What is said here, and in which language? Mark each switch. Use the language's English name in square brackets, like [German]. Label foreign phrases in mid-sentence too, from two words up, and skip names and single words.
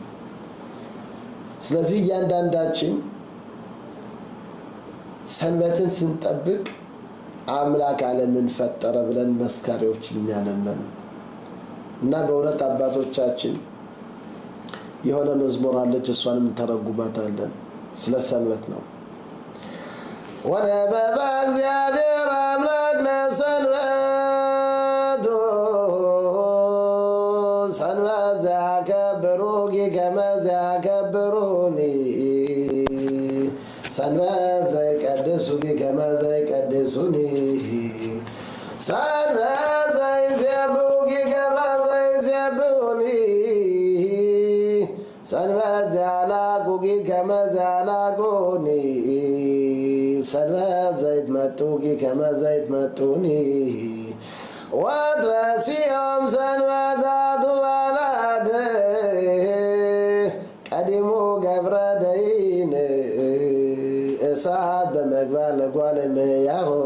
[Amharic] ስለዚህ እያንዳንዳችን ሰንበትን ስንጠብቅ አምላክ ዓለምን ፈጠረ ብለን መስካሪዎች እኛ ነን። እና በእውነት አባቶቻችን የሆነ መዝሙር አለች፣ እሷንም ተረጉማታለን። ስለ ሰንበት ነው። [Geez] ወነበበ እግዚአብሔር አምላክ ለሰንበቱ ሰንበት ዘያከብሩኪ ከመ ዘያከብሩኒ ሰንበት ዘይቀድሱኪ ከመ ዘይቀድሱኒ ሰንበት ዘይሴብሑኪ ከመ ዘይሴብሑኒ ሰንበት ዘያላቁኪ ከመ ዘያላቁኒ ሰንበት ዘይትመጡኪ ከመ ዘይትመጡኒ ወትረሲዮም ሰንበታቱ በዓላት ቀዲሙ ገብረ ደይን እሳት በመግባር ለጓለ እመሕያሁ